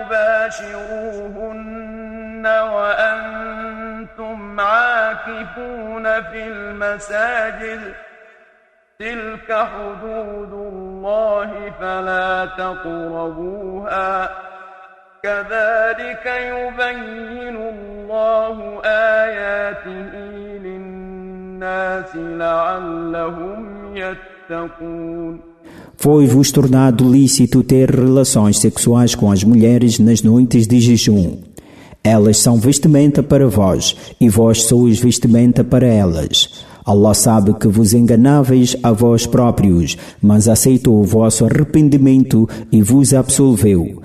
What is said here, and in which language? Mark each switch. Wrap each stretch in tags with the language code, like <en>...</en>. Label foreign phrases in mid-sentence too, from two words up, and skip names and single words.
<ar>تباشروهن وأنتم عاكفون في المساجد تلك حدود الله فلا تقربوها كذلك يبين الله آياته للناس لعلهم يتقون.</ar> <pt>Foi-vos tornado lícito ter relações sexuais com as mulheres nas noites de jejum. Elas são vestimenta para vós, e vós sois vestimenta para elas. Allah sabe que vos enganáveis a vós próprios, mas aceitou o vosso arrependimento e vos absolveu.</pt>